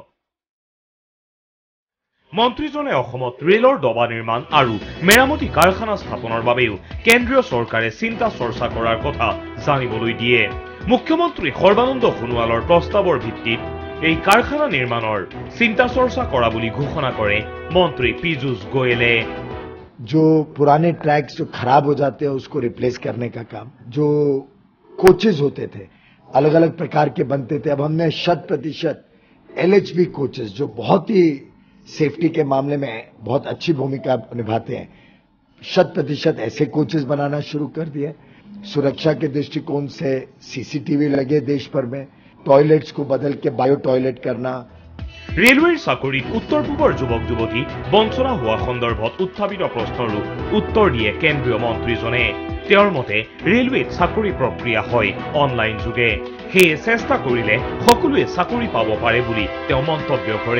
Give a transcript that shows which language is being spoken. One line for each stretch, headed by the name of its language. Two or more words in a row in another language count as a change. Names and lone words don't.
Assamese: মন্ত্ৰীজনে অসমত ৰেলৰ ডবা নিৰ্মাণ আৰু মেৰামতি কাৰখানা স্থাপনৰ বাবেও কেন্দ্ৰীয় চৰকাৰে চিন্তা চৰ্চা কৰাৰ কথা জানিবলৈ দিয়ে। মুখ্যমন্ত্ৰী সৰ্বানন্দ সোণোৱালৰ প্ৰস্তাৱৰ ভিত্তিত এই কাৰখানা নিৰ্মাণৰ চিন্তা চৰ্চা কৰা বুলি ঘোষণা কৰে মন্ত্ৰী পীযূষ গোয়েলে।
Hindi: जो पुराने ट्रैक्स जो खराब हो जाते हैं उसको रिप्लेस करने का काम, जो कोचेज होते थे अलग अलग प्रकार के बनते थे, अब हमने 100% LHB कोचेज जो बहुत ही सेफ्टी के मामले में बहुत अच्छी भूमिका निभाते हैं, 100% ऐसे कोचेज बनाना शुरू कर दिए। सुरक्षा के दृष्टिकोण से CCTV लगे देश भर में, टॉयलेट्स को बदल के
English: bio toilet
Hindi: करना।
Assamese: ৰেলৱেৰ চাকৰিত উত্তৰ পূবৰ যুৱক যুৱতী বঞ্চনা হোৱা সন্দৰ্ভত উত্থাপিত প্ৰশ্নৰো উত্তৰ দিয়ে কেন্দ্ৰীয় মন্ত্ৰীজনে। তেওঁৰ মতে ৰেলৱেত চাকৰি প্ৰক্ৰিয়া হয় অনলাইন যোগে, সেয়ে চেষ্টা কৰিলে সকলোৱে চাকৰি পাব পাৰে বুলি তেওঁ মন্তব্য কৰে।